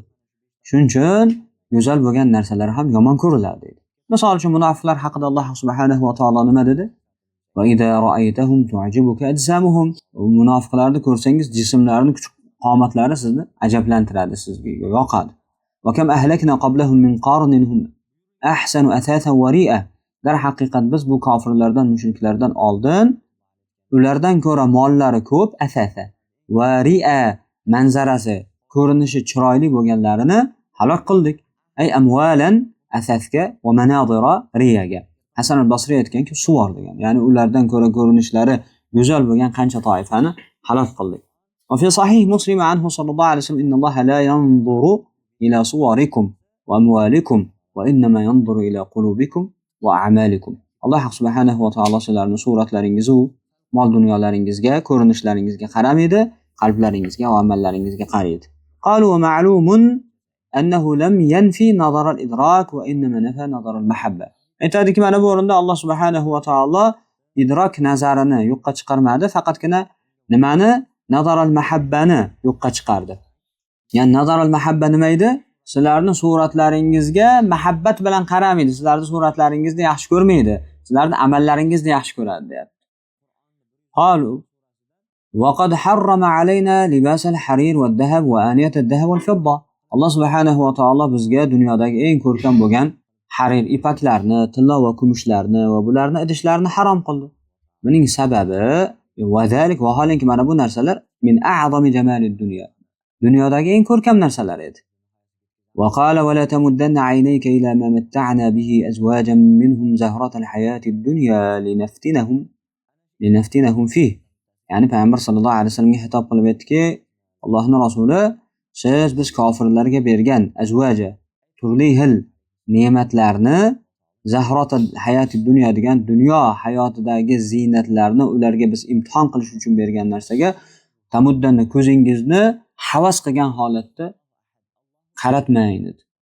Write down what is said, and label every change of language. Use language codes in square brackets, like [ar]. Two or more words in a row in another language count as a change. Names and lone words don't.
[uz] Shuning uchun go'zal bo'lgan narsalar ham yomon ko'riladi dedi. Misol uchun munofiqlar haqida Alloh subhanahu va taolo nima dedi? [ar] وإذا رأيتهم تعجبك أجسامهم. [uz] Munofiqlarni ko'rsangiz jismlarining kuch qomatlari sizni ajablantiradi, sizga yoqadi. [ar] وكم أهلكنا قبلهم من قرن هم أحسن أثاثا ورئيا. [uz] Dar haqiqat biz bu kofirlardan, mushriklardan oldin ulardan ko'ra mollari ko'p, asasa va ri'a, manzarasi, ko'rinishi chiroyli bo'lganlarini halok qildik. [ar] أي أموالا أثاثا ومناظر رئيا. [uz] Hasan al-Basri aytganki, suvar degan. Ya'ni ulardan ko'ra ko'rinishlari go'zal bo'lgan qancha toifani halok qildik. [ar] وفي صحيح مسلم عنه صلى الله عليه وسلم إن الله لا ينظر إلى صوركم وأموالكم وإنما ينظر إلى قلوبكم وأعمالكم. [uz] Alloh subhanahu va taolo sizlarning suratlaringiz u mol dunyolaringizga, ko'rinishlaringizga qaramaydi, qalblaringizga va amallaringizga qaraydi. [ar] قالوا ومعلوم أنه لم ينف نظر الإدراك وإنما نفى نظر المحبة. [uz] Aytadiki, mana bu o'rinda Alloh subhanahu va taolo idrok nazarini yo'qqa chiqarmadi, faqatgina nimani? [ar] نظر المحبة [uz] yo'qqa chiqardi. Ya'ni [ar] نظر المحبة [uz] nima edi? Sizlarning suratlaringizga muhabbat bilan qaramaydi, sizlarning suratlaringizni yaxshi ko'rmaydi, sizlarning amallaringizni yaxshi ko'radi deyapti. [ar] قالوا وقد حرم علينا لباس الحرير والذهب وآنية الذهب والفضة. [uz] Alloh subhanahu va taolo bizga dunyodagi eng ko'rkam bo'lgan harir ipaklarni, tilla va kumushlarni va bularni idishlarni harom qildi. Buning sababi [ar] وذلك [uz] vaholanki mana bu narsalar [ar] من أعظم جمال الدنيا. [uz] Dunyodagi eng ko'rkam narsalar edi. [ar] وقال ولا تمدن عينيك إلى ما متعنا به أزواجا منهم زهرة الحياة الدنيا لنفتنهم فيه. [uz] Ya'ni payg'ambar [ar] صلى الله عليه وسلم [uz] xitob qilib aytdiki, Allohning rasuli, siz biz kofirlarga bergan azvaja turli xil ne'matlarni, [ar] زهرة الحياة الدنيا [uz] degan dunyo hayotidagi ziynatlarni ularga biz imtihon qilish uchun bergan narsaga tamuddanni ko'zingizni havas qilgan holatda qaratmang dedi.